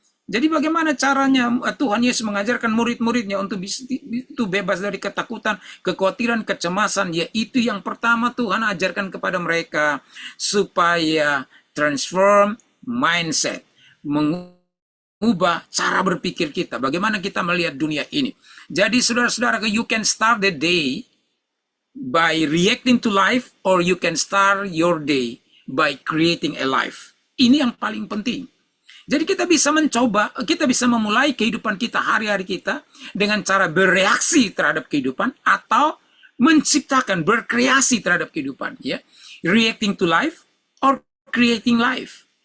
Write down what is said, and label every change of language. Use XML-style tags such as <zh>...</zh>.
<id>Jadi bagaimana caranya Tuhan Yesus mengajarkan murid-muridnya untuk itu bebas dari ketakutan, kekhawatiran, kecemasan. Yaitu yang pertama Tuhan ajarkan kepada mereka supaya</id> <en>transform mindset,</en> <id>mengubah cara berpikir kita. Bagaimana kita melihat dunia ini. Jadi saudara-saudara,</id> <en>you can start the day by reacting to life, or you can start your day by creating a life.</en> <id>Ini yang paling penting. Jadi kita bisa memulai kehidupan kita, hari-hari kita, dengan cara bereaksi terhadap kehidupan, atau menciptakan, berkreasi terhadap kehidupan. Ya.</id> <en>Reacting to life, or creating life.</en>